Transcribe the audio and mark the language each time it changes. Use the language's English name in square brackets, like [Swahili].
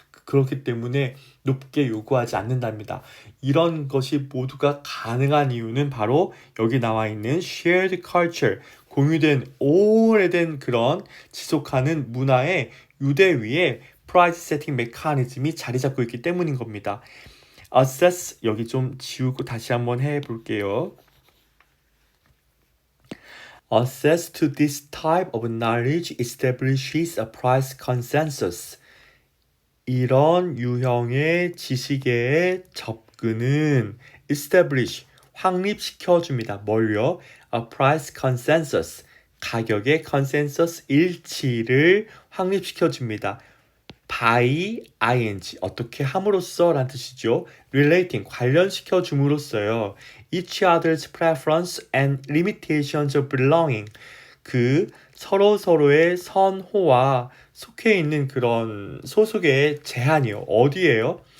[Korean] 그렇기 때문에 높게 요구하지 않는답니다. 이런 것이 모두가 가능한 이유는 바로 여기 나와 있는 [English] shared culture, [Korean] 공유된 오래된 그런 지속하는 문화의 유대 위에 프라이스 세팅 메커니즘이 자리 잡고 있기 때문인 겁니다. assess 여기 좀 지우고 다시 한번 해볼게요. [English] Access to this type of knowledge establishes a price consensus. [Korean] 이런 유형의 지식의 접근은 establish, 확립시켜줍니다. 뭘요? [English] A price consensus, [Korean] 가격의 consensus 일치를 확립시켜줍니다. by ing, 어떻게 함으로써 라는 뜻이죠. relating, 관련시켜 줌으로써요. [English] each other's preference and limitations of belonging, [Korean] 그 서로의 선호와 속해 있는 그런 소속의 제한이요. 어디에요?